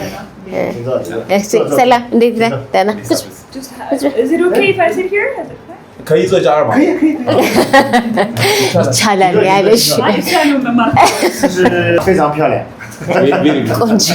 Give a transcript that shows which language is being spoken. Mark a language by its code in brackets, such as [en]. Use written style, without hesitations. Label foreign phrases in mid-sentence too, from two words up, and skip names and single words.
[am] ሰላም እንዴት ነህ? ደህና [zh] 可以做一下2码。可以。 [am] ይቻላል ያለሽ [zh] 是非常漂亮。 [am] ቆንጆ